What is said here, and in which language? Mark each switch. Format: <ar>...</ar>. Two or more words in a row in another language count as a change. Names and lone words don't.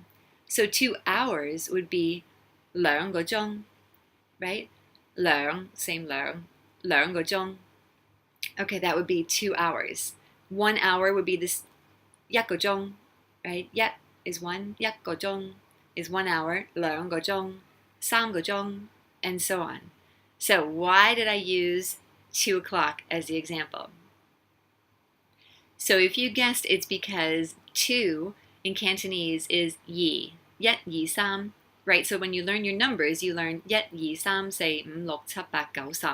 <en>So 2 hours would be 2</en> <yue>個鐘,</yue> <en>right? 2, same 2, 2</en> <yue>個鐘.</yue> <en>Okay, that would be 2 hours. 1 hour would be this 1</en> <yue>個鐘,</yue> <en>right? 1 is 1, 1</en> <yue>個鐘</yue> <en>is 1 hour,</en> <yue>2 個鐘, 3個鐘,</yue> <en>and so on. So why did I use 2 o'clock as the example? So if you guessed, it's because 2 in Cantonese is yi, 1, 2, 3, right? So when you learn your numbers, you learn 1, 2, 3, 4, 5, 6, 7, 8, 9, 10.</en>